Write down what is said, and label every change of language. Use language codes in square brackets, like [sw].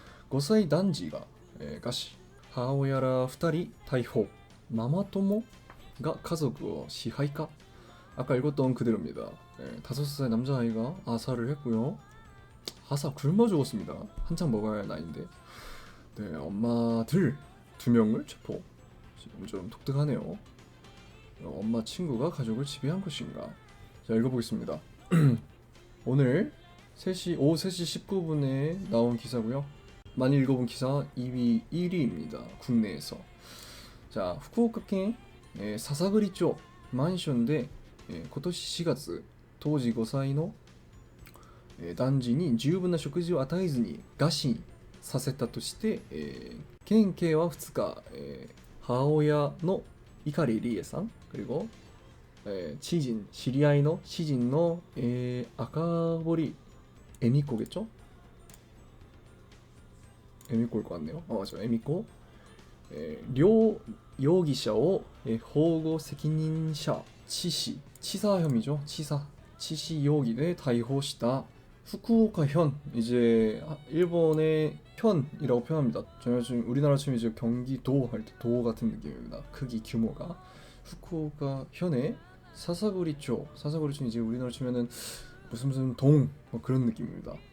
[ja] 5歳男児が、餓死母親ら2人逮捕ママ友が家族を支配か. [ko] 아까 읽었던 그대로입니다. 5살 남자아이가 아사를 했고요. 아사 굶어 죽었습니다. 한창 먹어야 할 나이인데. 네, 엄마들 2명을 체포. 지금 좀 독특하네요. 엄마 친구가 가족을 지배한 것인가. 자, 읽어보겠습니다. 오늘 오후 3시 19분에 나온 기사고요. 많이 읽어본 기사 2위 1위입니다. 국내에서. [ja] 자, 후쿠오카県사사구리町 マンションで今年4月当時5歳の男児に十分な食事を与えずに餓死させたとして、県警は2日、母親の碇理恵さん [ko] 그리고 [ja] 知り合いの知人の、赤堀恵美子겠죠? [ko] 에미코일 것 같네요. 맞아, 에미코. [ja] 両容疑者を保護責任者致死 [ko] 치사 혐의죠. 치시容疑에 [ja] 逮捕した [ko] 후쿠오카 현 이제 일본의 현이라고 표현합니다. 저희가 지금 우리나라 치면 이제 경기도 할 때 도 같은 느낌입니다. 크기 규모가 후쿠오카 현의 사사구리초 이제 우리나라 치면은 무슨 동 뭐 그런 느낌입니다.